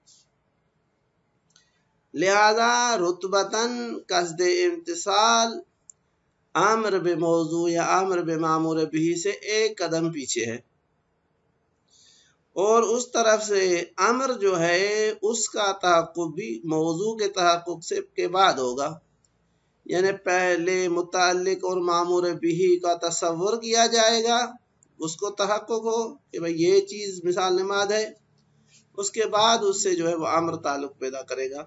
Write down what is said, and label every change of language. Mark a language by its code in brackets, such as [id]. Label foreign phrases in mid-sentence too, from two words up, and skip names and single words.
[ur] لہذا رتبتاً قصد امتثال امر بموضوع یا امر بمامور بھی سے ایک قدم پیچھے ہے، اور اس طرف سے امر جو ہے اس کا تحقق بھی موضوع کے تحقق سے کے بعد ہوگا، یعنی پہلے متعلق اور مامور بھی کا تصور کیا جائے گا، اس کو تحقق ہو کہ بھئی یہ چیز مثال نماد ہے، اس کے بعد اس سے جو ہے وہ امر تعلق پیدا کرے گا۔